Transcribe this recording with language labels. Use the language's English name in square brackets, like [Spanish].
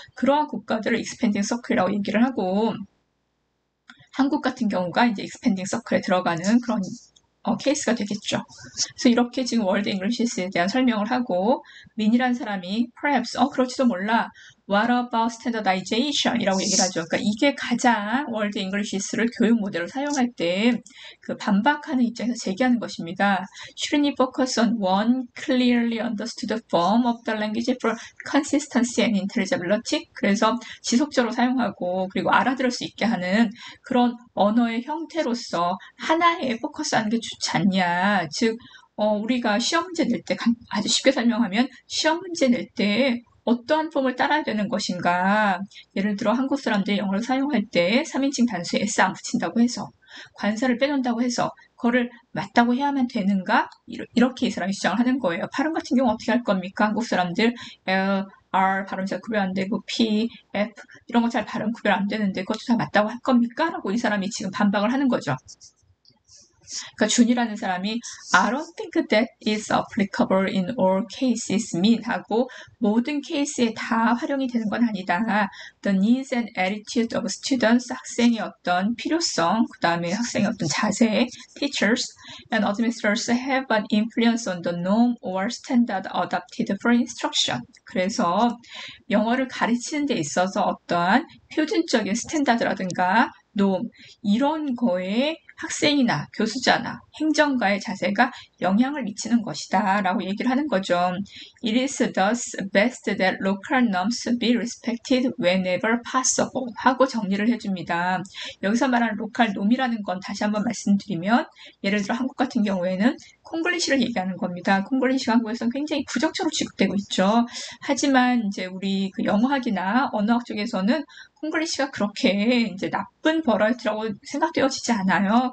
[Korean] 그러한 국가들을 익스펜딩 서클이라고 얘기를 하고, 한국 같은 경우가 이제 익스펜딩 서클에 들어가는 그런 케이스가 되겠죠. 그래서 이렇게 지금 월드 잉글리시스에 대한 설명을 하고, 민이라는 사람이 [English] perhaps [Korean] 그럴지도 몰라, [English] what about standardization [Korean] 이라고 얘기를 하죠. 그러니까 이게 가장 월드 잉글리시스를 교육 모델로 사용할 때 그 반박하는 입장에서 제기하는 것입니다. [English] Shouldn't it focus on one clearly understood form of the language for consistency and intelligibility? [Korean] 그래서 지속적으로 사용하고 그리고 알아들을 수 있게 하는 그런 언어의 형태로서 하나에 포커스하는 게 좋지 않냐. 즉 우리가 시험 문제 낼 때 아주 쉽게 설명하면 시험 문제 낼 때 어떠한 폼을 따라야 되는 것인가. 예를 들어 한국 사람들이 영어를 사용할 때 3인칭 단수에 s 안 붙인다고 해서, 관사를 빼놓는다고 해서 그거를 맞다고 해야만 되는가? 이렇게 이 사람이 주장을 하는 거예요. 발음 같은 경우 어떻게 할 겁니까? 한국 사람들 L, R 발음 잘 구별 안 되고 P, F 이런 거 잘 발음 구별 안 되는데 그것도 다 맞다고 할 겁니까? 라고 이 사람이 지금 반박을 하는 거죠. 그러니까 준이라는 사람이 [English] I don't think that is applicable in all cases mean [Korean] 하고 모든 케이스에 다 활용이 되는 건 아니다. [English] The needs and attitude of students, [Korean] 학생의 어떤 필요성, 그 다음에 학생의 어떤 자세, [English] teachers and administrators have an influence on the norm or standard adopted for instruction. [Korean] 그래서 영어를 가르치는 데 있어서 어떠한 표준적인 스탠다드라든가 노 이런 거에 학생이나 교수자나 행정가의 자세가 영향을 미치는 것이다 라고 얘기를 하는 거죠. [English] It is thus best that local norms be respected whenever possible [Korean] 하고 정리를 해줍니다. 여기서 말하는 로컬 놈이라는 건 다시 한번 말씀드리면 예를 들어 한국 같은 경우에는 콩글리시를 얘기하는 겁니다. 콩글리시가 한국에서는 굉장히 부정적으로 취급되고 있죠. 하지만 이제 우리 그 영어학이나 언어학 쪽에서는 콩글리시가 그렇게 이제 나쁜 버라이어티라고 생각되어지지 않아요.